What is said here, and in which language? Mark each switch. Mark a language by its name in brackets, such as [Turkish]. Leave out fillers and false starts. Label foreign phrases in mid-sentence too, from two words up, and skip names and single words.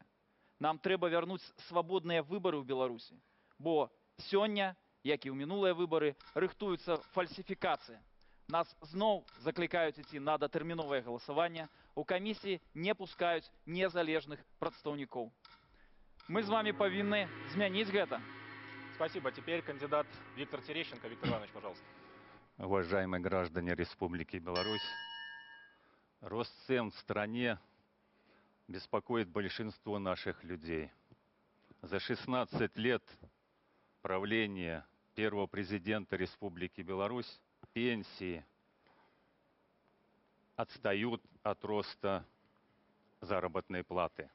[Belarusian] Нам трэба вярнуць свабодныя выбары ў Беларусі, бо сёння, як і ў мінулыя выбары, рыхтуецца фальсіфікацыя. Нас зноў заклікаюць ісці на датэрміновае галасаванне, у камісіі не пускаюць незалежных прадстаўнікоў. Мы з вами павінны змяніць гэта. [Russian] Спасибо. Теперь кандидат Виктор Терещенко. Виктор Иванович, пожалуйста. Уважаемые граждане Республики Беларусь, рост цен в стране беспокоит большинство наших людей. За 16 лет правления первого президента Республики Беларусь пенсии отстают от роста заработной платы.